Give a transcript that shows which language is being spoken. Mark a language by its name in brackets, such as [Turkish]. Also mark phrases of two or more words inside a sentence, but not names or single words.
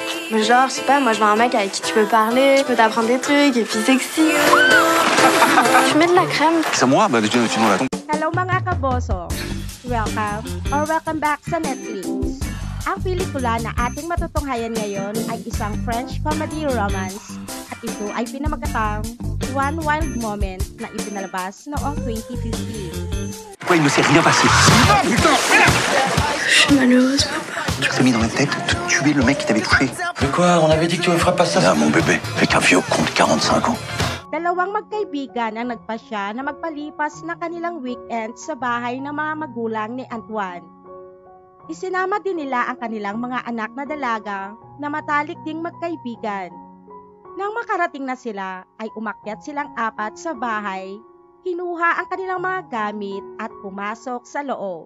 [French] Genre, je sais pas, moi je veux un mec avec qui tu peux parler, qui peut t'apprendre des trucs, et puis sexy. Tu mets de la crème. C'est moi? Bah, tu nous la [Filipino] Hello mga kaboso! [English] Welcome or welcome back sa Netflix. [Filipino] Ang pelikula na ating matutunghayan ngayon ay isang [English] French comedy romance [Filipino] at ito ay pinamagatang One Wild Moment na ipinalabas noong 2015. [French] Pourquoi il ne s'est rien passé? Je suis malheureuse, papa. Tu t'es mis dans la tête de tuer le mec qui t'avait touché. Mais quoi? On avait dit que tu me ferais pas ça. Ah, mon bébé, avec un vieux con de 45 ans. [Filipino] Dalawang magkaibigan ang nagpasya na magpalipas ng kanilang weekend sa bahay ng mga magulang ni Antoine. Isinama din nila ang kanilang mga anak na dalaga na matalik ding magkaibigan. Nang makarating na sila, ay umakyat silang apat sa bahay, kinuha ang kanilang mga gamit at pumasok sa loob.